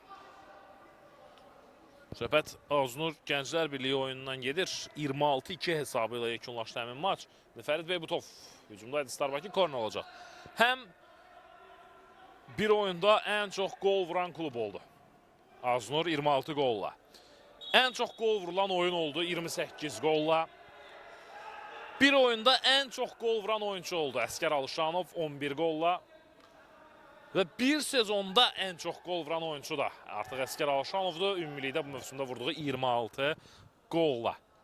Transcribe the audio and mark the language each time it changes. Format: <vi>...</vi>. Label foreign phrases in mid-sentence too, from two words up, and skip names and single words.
<az>Söhbət Aznur Gənclər Birliyi oyunundan gedir. 26-2 hesabı ilə yekunlaşdı həmin maç. Fərid Beybutov hücumdaydı. Star Bakı korner olacaq. Həm bir oyunda ən çox gol vuran klub oldu. Aznur 26 golla.</az> <tr>En çok gol vurulan oyun oldu 28 golla. Bir oyunda en çok gol vuran oyuncu oldu Əskər Alışanov 11 golla. Ve bir sezonda en çok gol vuran oyuncu da artık Əskər Alışanov'du.</tr> <az>Ümumilikdə bu mövsümdə vurduğu 26 golla.</az>